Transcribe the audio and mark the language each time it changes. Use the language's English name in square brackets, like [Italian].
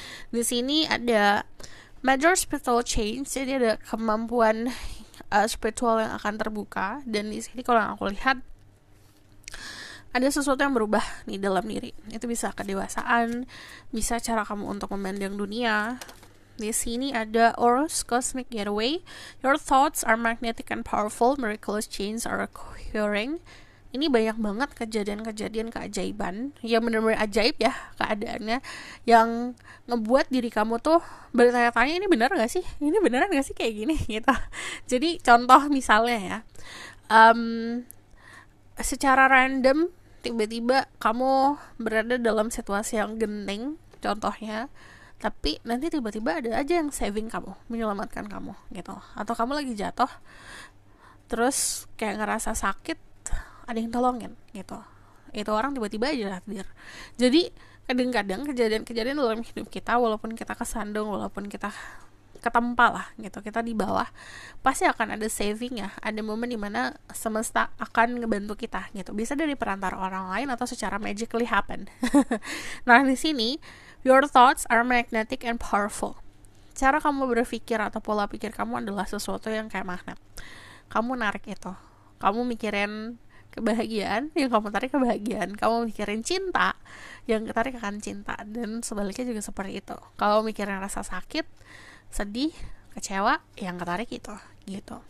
[Indonesian] Di sini ada major spiritual change, jadi ada kemampuan spiritual yang akan terbuka. Dan di sini kalau yang aku lihat ada sesuatu yang berubah nih dalam diri. Itu bisa kedewasaan, bisa cara kamu untuk memandang dunia. Di sini ada Oros Cosmic Getaway. [English] Your thoughts are magnetic and powerful. Miraculous changes are occurring. [Indonesian] Ini banyak banget kejadian-kejadian keajaiban yang benar-benar ajaib ya keadaannya, yang ngebuat diri kamu tuh bertanya-tanya, ini benar gak sih? Ini beneran gak sih kayak gini gitu. Jadi contoh misalnya ya, secara random tiba-tiba kamu berada dalam situasi yang genting contohnya, tapi nanti tiba-tiba ada aja yang saving kamu, menyelamatkan kamu gitu. Atau kamu lagi jatuh terus kayak ngerasa sakit, ada yang tolongin gitu, itu orang tiba-tiba aja hadir. Jadi kadang-kadang kejadian-kejadian dalam hidup kita, walaupun kita kesandung, walaupun kita ketempa lah gitu, kita di bawah, pasti akan ada saving ya, ada momen dimana semesta akan ngebantu kita gitu, bisa dari perantara orang lain atau secara [English] magically happen. [Indonesian] Nah di sini, [English] your thoughts are magnetic and powerful. [Indonesian] Cara kamu berpikir atau pola pikir kamu adalah sesuatu yang kayak magnet. Kamu narik itu, kamu mikirin kebahagiaan, yang kamu tarik kebahagiaan. Kamu mikirin cinta, yang ketarik akan cinta. Dan sebaliknya juga seperti itu. Kalau mikirin rasa sakit, sedih, kecewa, yang ketarik itu gitu.